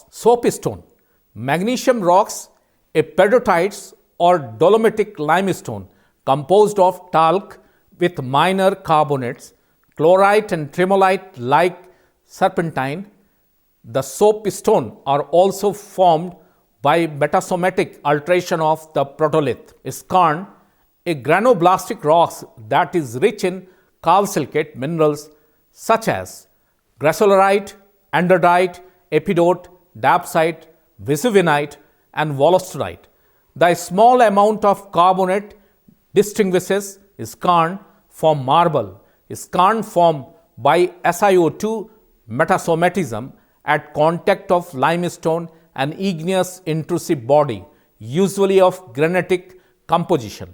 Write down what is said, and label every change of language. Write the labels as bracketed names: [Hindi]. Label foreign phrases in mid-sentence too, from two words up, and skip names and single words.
[English] Soapstone, magnesium rocks, a petrotites or dolomitic limestone composed of talc with minor carbonates, chlorite and tremolite like serpentine. The soapstone are also formed by metasomatic alteration of the protolith. Skarn, a granoblastic rock that is rich in calcilicate minerals such as gracilorite, andradite, epidote, diapsite, vesuvinite and wollastonite. The small amount of carbonate distinguishes skarn from marble. Skarn formed by SiO2 metasomatism at contact of limestone and igneous intrusive body, usually of granitic composition.